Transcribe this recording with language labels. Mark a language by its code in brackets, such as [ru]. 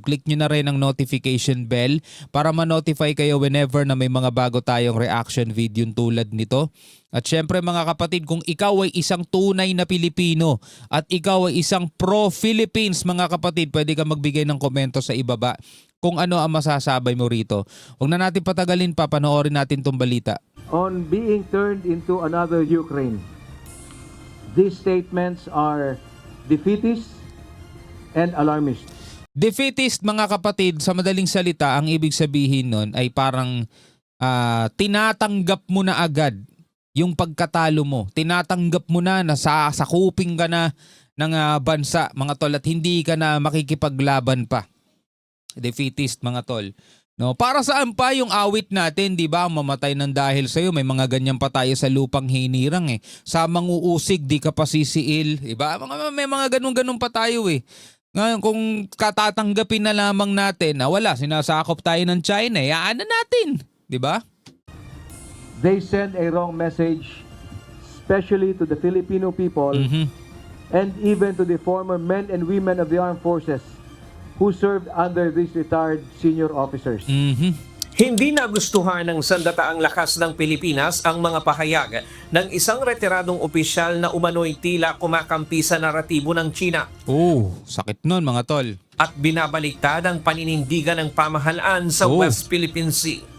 [tl] Click niyo na rin ang notification bell para ma-notify kayo whenever na may mga bago tayong reaction video tulad nito. At syempre, mga kapatid, kung ikaw ay isang tunay na Pilipino at ikaw ay isang pro-Philippines, mga kapatid, pwede ka magbigay ng komento sa ibaba kung ano ang masasabay mo rito. Huwag na natin patagalin pa, panoorin natin tong balita. [en] On being turned into another Ukraine. These statements are defeatist and alarmist. [tl] Defeatist, mga kapatid, sa madaling salita, ang ibig sabihin nun ay parang tinatanggap mo na agad yung pagkatalo mo. Tinatanggap mo na sakupin ka na ng bansa, mga tol, at hindi ka na makikipaglaban pa. Defeatist, mga tol. No, para saan pa yung awit natin, 'di ba? Mamatay ng dahil sa iyo, may mga ganyan pa tayo sa lupang hinirang Sa manguusig, di ka pa sisiil, 'di ba? May mga ganun-ganun pa tayo Ngayon, kung katatanggapin na lamang natin na wala, sinasakop tayo ng China, yaan na natin, 'di ba? [en] They send a wrong message, especially to the Filipino people and even to the former men and women of the armed forces who served under these retired senior officers. [tl] Hindi nagustuhan ng sandataang lakas ng Pilipinas ang mga pahayag ng isang retiradong opisyal na umano'y tila kumakampi sa naratibo ng China. Sakit nun, mga tol. At binabaliktad ang paninindigan ng pamahalaan sa West Philippine Sea.